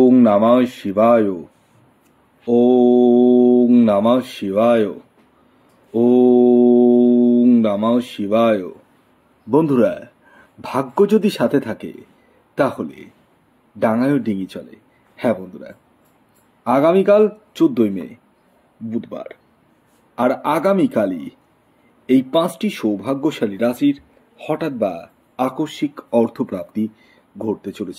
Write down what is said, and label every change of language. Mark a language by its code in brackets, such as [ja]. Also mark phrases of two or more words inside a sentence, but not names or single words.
[sa] नमः शिवाय। ओं नमः शिवाय। ओं नमः शिवाय। [bn] বন্ধুরা, ভাগ্য যদি সাথে থাকে তাহলে ডাঙায়ও ডিঙি চলে। হ্যাঁ বন্ধুরা, আগামীকাল 14ই মে বুধবার, আর আগামীকালই এই 5টি সৌভাগ্যশালী রাশির হঠাৎ বা আকস্মিক অর্থপ্রাপ্তি ঘটতে চলেছে।